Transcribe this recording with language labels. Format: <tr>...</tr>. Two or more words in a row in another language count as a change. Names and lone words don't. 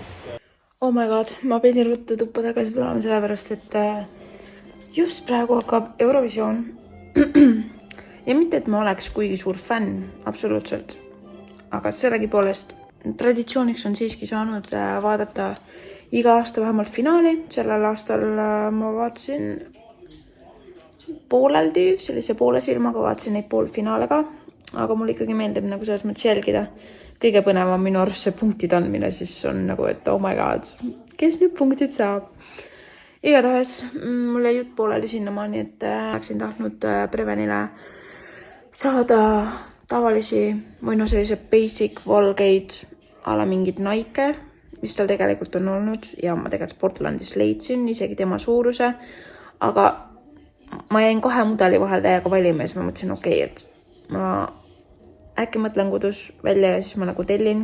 <en>Oh my god,</en> <et>ma pidin ruttu tuppa tagasi tulema sellepärast, et just praegu hakkab Eurovisioon. Ja mitte, et ma oleks kuigi suur fänn, absoluutselt. Aga sellegipoolest traditsiooniks on siiski saanud vaadata iga aasta vähemalt finaali. Sellel aastal ma vaatasin pooleldi, sellise poole silmaga vaatasin neid poolfinaale ka, aga mul ikkagi meeldib nagu selles mõttes jälgida. Kõige põnevam minu arust see punktid andmine, siis on nagu, et</et> <en>oh my god,</en> <et>kes nüüd punktid saab? Igatahes mul jäi jutt pooleli sinnamaani, et oleksin tahtnud Prevenile saada tavalisi või sellise basic valgeid ala mingid Nike, mis tal tegelikult on olnud ja ma tegelikult Sportlandis leidsin isegi tema suuruse, aga ma jäin 2 mudeli vahel täiega valima ja siis ma mõtlesin, okei, et ma äkki mõtlen kodus välja ja siis ma nagu tellin.</et>